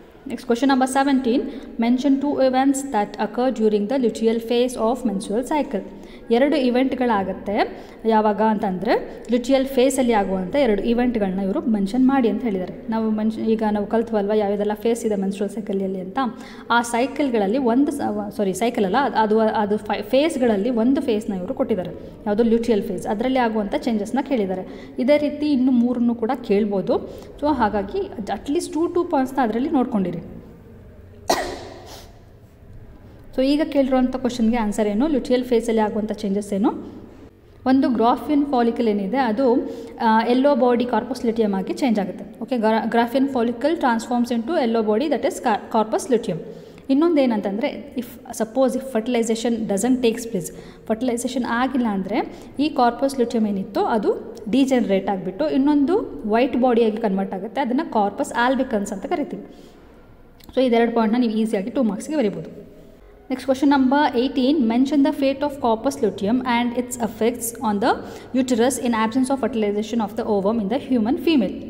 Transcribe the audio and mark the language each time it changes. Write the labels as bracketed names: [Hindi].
[English] Next question number 17, mention 2 events that occur during the luteal phase of menstrual cycle. [Kannada] 2 ಇವೆಂಟ್ಗಳಾಗುತ್ತೆ ಯಾವಾಗ ಅಂತಂದರೆ ಲುಟಿಯಲ್ ಫೇಸಲ್ಲಿ ಆಗುವಂಥ 2 ಇವೆಂಟ್ಗಳನ್ನ ಇವರು mention ಮಾಡಿ ಅಂತ ಹೇಳಿದ್ದಾರೆ. ಈಗ ನಾವು ಕಲ್ತ್ವಲ್ವ ಯಾವುದೆಲ್ಲ ಫೇಸ್ ಇದೆ ಮೆನ್ಸ್ಟ್ರುವಲ್ ಸೈಕಲಲ್ಲಿ ಅಂತ. ಆ ಸೈಕಲ್ಗಳಲ್ಲಿ ಸೈಕಲ್ ಅಲ್ಲ, ಅದು ಫೇಸ್ಗಳಲ್ಲಿ ಒಂದು ಫೇಸ್ನ ಇವರು ಕೊಟ್ಟಿದ್ದಾರೆ, ಯಾವುದು ಲುಟಿಯಲ್ ಫೇಸ್, ಅದರಲ್ಲಿ ಆಗುವಂಥ ಚೇಂಜಸ್ನ ಕೇಳಿದ್ದಾರೆ. ಇದೇ ರೀತಿ ಇನ್ನೂ 3 ಕೂಡ ಕೇಳ್ಬೋದು. ಸೊ ಹಾಗಾಗಿ ಅಟ್ಲೀಸ್ಟ್ 2 ಪಾಯಿಂಟ್ಸ್ನ ಅದರಲ್ಲಿ ನೋಡ್ಕೊಂಡಿರಿ. ಸೊ ಈಗ ಕೇಳಿರುವಂಥ ಕ್ವಶನ್ಗೆ ಆನ್ಸರ್ ಏನು, ಲುಟಿಯಲ್ ಫೇಸಲ್ಲಿ ಆಗುವಂಥ ಚೇಂಜಸ್ ಏನು. ಒಂದು ಗ್ರಾಫಿಯನ್ ಫಾಲಿಕಲ್ ಏನಿದೆ ಅದು ಎಲ್ಲೋ ಬಾಡಿ ಕಾರ್ಪಸ್ ಲ್ಯೂಟಿಯಮ್ ಆಗಿ ಚೇಂಜ್ ಆಗುತ್ತೆ. [English] Okay, Graafian follicle transforms into yellow body, that is corpus luteum. [Kannada] ಇನ್ನೊಂದು ಏನಂತಂದರೆ, [English] if fertilisation doesn't takes place, [Kannada] fertilisation ಆಗಿಲ್ಲ ಅಂದರೆ ಈ ಕಾರ್ಪಸ್ ಲ್ಯೂಟಿಯಮ್ ಏನಿತ್ತು ಅದು ಡಿಜೆನರೇಟ್ ಆಗಿಬಿಟ್ಟು ಇನ್ನೊಂದು ವೈಟ್ ಬಾಡಿಯಾಗಿ ಕನ್ವರ್ಟ್ ಆಗುತ್ತೆ, ಅದನ್ನು ಕಾರ್ಪಸ್ ಆಲ್ಬಿಕನ್ಸ್ ಅಂತ ಕರಿತೀವಿ. ಸೊ ಇದೆರಡು ಪಾಯಿಂಟ್ನ ನೀವು ಈಸಿಯಾಗಿ 2 ಮಾರ್ಕ್ಸ್ಗೆ ಬರೀಬೋದು. [English] Next question number 18, mention the fate of corpus luteum and its effects on the uterus in absence of fertilization of the ovum in the human female.